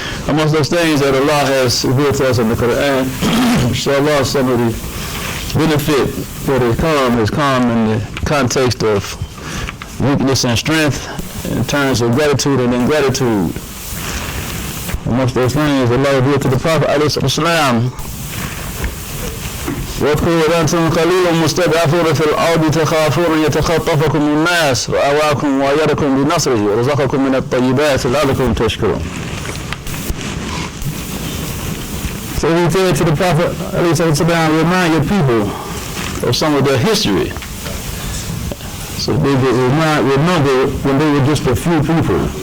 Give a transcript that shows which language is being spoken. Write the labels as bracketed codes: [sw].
[en] Amongst those things that Allah has revealed to us in the Quran, inshallah, some of the benefit that has come in the context of weakness and strength in terms of gratitude and ingratitude. Amongst those things, Allah revealed to the Prophet ﷺ, [ar] واذكروا أنتم قليل مستضعفون في الأرض تخافون يتخطفكم الناس فآواكم وأيدكم بنصره ورزقكم من الطيبات لعلكم تشكرون. [en] So he said to the Prophet, remind your people of some of their history. So they would remember when they were just a few people.